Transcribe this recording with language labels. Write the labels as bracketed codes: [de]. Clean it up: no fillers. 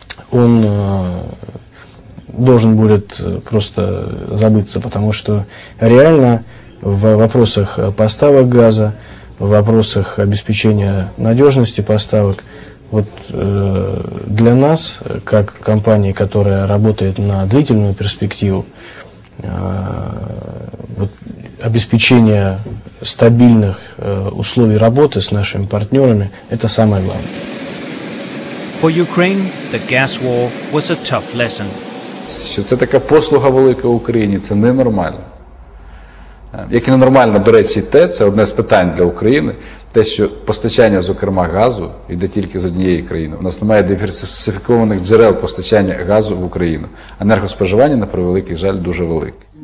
[ru] он должен будет просто забыться, потому что реально в вопросах поставок газа, в вопросах обеспечения надежности поставок, вот для нас, как компании, которая работает на длительную перспективу, вот, обеспечение стабильных условий работы с нашими партнерами – это самое главное. [en] For Ukraine, the gas war was a tough lesson. [uk] Що це така послуга велика Україні, це ненормально. Як і ненормально, до речі, це одне з питань для України, те, що постачання, зокрема, газу йде тільки з однієї країни. У нас немає диверсифікованих джерел постачання газу в Україну. Енергоспоживання, на превеликий жаль, дуже велике.